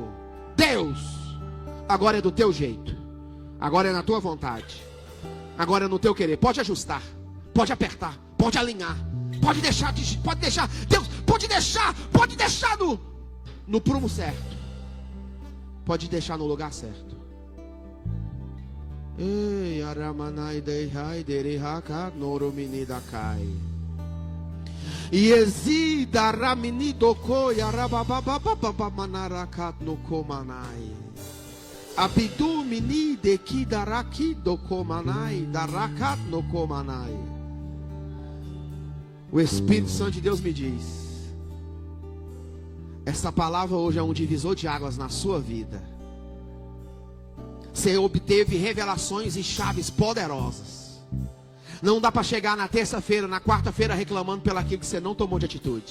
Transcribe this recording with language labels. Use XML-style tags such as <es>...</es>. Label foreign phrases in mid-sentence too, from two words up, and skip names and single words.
<pt>Deus, agora é do teu jeito. Agora é na tua vontade. Agora é no teu querer. Pode ajustar, pode apertar, pode alinhar. Pode deixar, Deus, pode deixar no prumo certo. Pode deixar no lugar certo. Ei, aramanai deihai derihaka noromini dakai. Yezida ramini dokoi arabababababa manarakat no komanai. Abidu mini deki daraki dokomanai darakat no komanai. O Espírito Santo de Deus me diz: essa palavra hoje é um divisor de águas na sua vida. Você obteve revelações e chaves poderosas. Não dá para chegar na terça-feira, na quarta-feira reclamando pelo aquilo que você não tomou de atitude.</pt>